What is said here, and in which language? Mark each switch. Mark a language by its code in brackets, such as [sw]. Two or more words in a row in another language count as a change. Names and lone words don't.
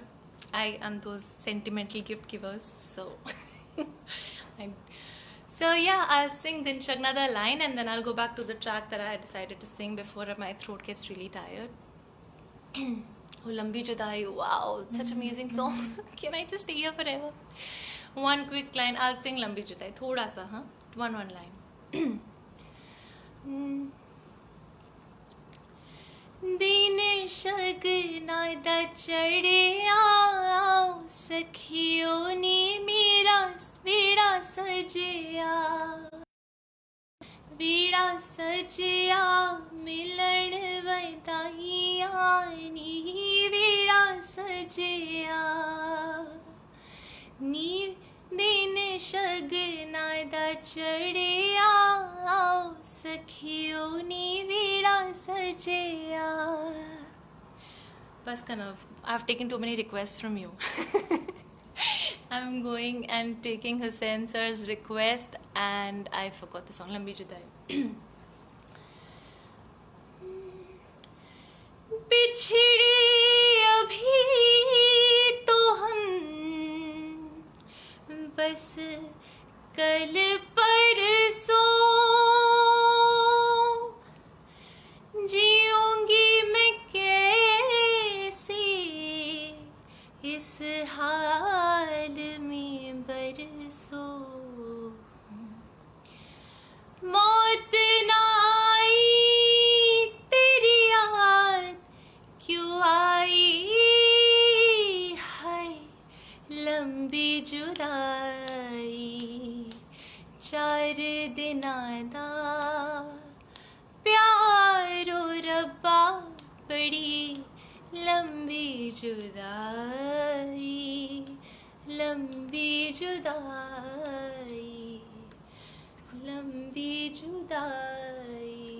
[en] I am those sentimental gift givers. So, so yeah, I'll sing Din Shagnada line, and then I'll go back to the track that I had decided to sing before my throat gets really tired. Oh, Lambi Judai, wow, such amazing songs. Can I just stay here forever? One quick line, I'll sing Lambi Judai, [hi] थोड़ा सा, [en] huh? One line. [pa] ਦਿਨ ਸ਼ਗਨਾਦਾ ਚੜ੍ਹਿਆ, ਸਖੀਆਂ ਨੇ ਮੇਰਾ ਬੇੜਾ ਸਜਿਆ, ਬੇੜਾ ਸਜਿਆ, ਮਿਲਣ ਵਧਾਈਆਂ ਨੀ ਬੇੜਾ ਸਜਿਆ, ਨੀ ਦਿਨ ਸ਼ਗਨਾਦਾ ਚੜ੍ਹਿਆ, ਸਖੀਆਂ ਨੇ ਬੇੜਾ ਸਜਿਆ. [en] Bas Kanav, I've taken too many requests from you. I'm going and taking Hussain sir's request, and I forgot the song. Lambi Judai. [hi] बिछड़ी अभी तो हम बस कल परसों जीऊंगी मैं कैसे इस हाल में बरसों। मौत ना आई तेरी याद क्यों आई है लंबी जुदाई। [pa] 4 ਦਿਨਾਂ ਦਾ ਪਿਆਰੋ ਰੱਬਾ [hi] बड़ी लंबी जुदाई, लंबी जुदाई, लंबी जुदाई।